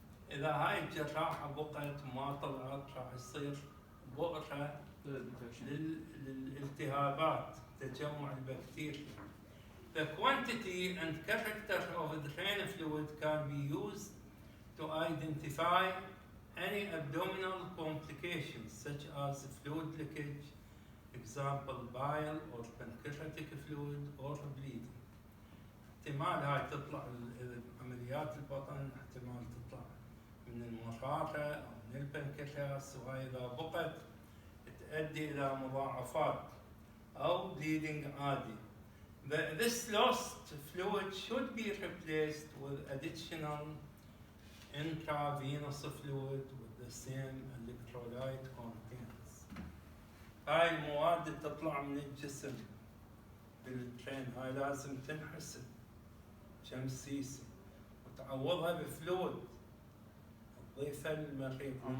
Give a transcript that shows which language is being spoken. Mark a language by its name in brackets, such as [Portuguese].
[Arabic] إذا هاي الجراحة بقت وما طلعت راح يصير بؤرة للالتهابات تجمع البكتيريا. [English] The quantity and character of the drain fluid can be used to identify any abdominal complications such as fluid leakage, example bile or pancreatic fluid or bleeding. [Arabic] احتمال هاي تطلع عمليات البطن، احتمال تطلع من المرارة أو من البنكرياس، وهاي إذا بقت تؤدي إلى مضاعفات أو bleeding عادي. [English] This lost fluid should be replaced with additional intravenous fluid with the same electrolyte contents. [Arabic] هاي المواد اللي تطلع من الجسم بالترين هاي لازم تنحسب كم سيسي وتعوضها بفلويد تضيفها للمريض.